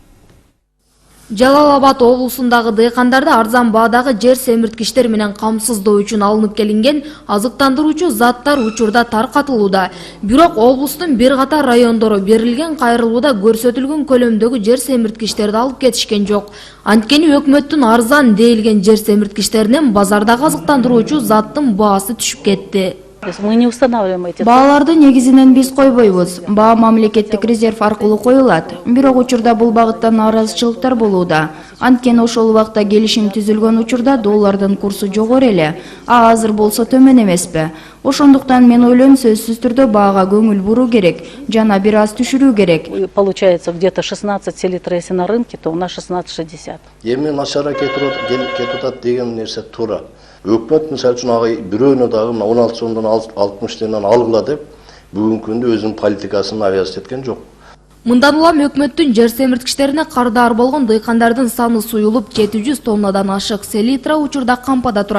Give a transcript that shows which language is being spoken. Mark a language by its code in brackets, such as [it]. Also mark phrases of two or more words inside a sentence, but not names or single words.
[ky] Жалал-Абад облусундагы дыйкандарда арзан баадагы жер семирткичтер менен камсыздоо үчүн алынып келинген азыктандыруучу заттар учурда таркатылууда. Бирок облустун бир катар райондору берилген кайрылууда көрсөтүлгөн көлөмдөгү жер семирткичтерди алып кетишкен жок. Анткени өкмөттүн арзан дейилген жер семирткичтеринен базардагы азыктандыруучу заттын баасы түшүп кетти. [ru] Мы не устанавливаем эти. [ky] Бааларды негизинен биз койбойбуз. Баа мамлекеттик резерв аркылуу коюлат. Бирок учурда бул багыттан наразычылыктар болууда. Анткени ошол убакта келишим түзүлгөн учурда доллардын курсу жогору эле, а азыр болсо төмөн эмеспи. Ошондуктан мен ойлойм, сөзсүз түрдө баага көңүл буруу керек, жана бир аз түшүрүү керек. [ru] Получается где-то 16 литров, если на рынке, то у нас 16,60. [ky] Эми начара кетип атат деген нерсе туура. Өкмөт мисалы үчүн ага бирөөнө дагы 16 сомдон 60 тенен алгыла деп бүгүнкү күндө өзүнүн политикасын авиаз эткен жок. Мындан улам өкмөттүн жер семирткичтерине кардар болгон дыйкандардын саны суюлуп 700 тоннадан ашык селитра учурда кампада турат.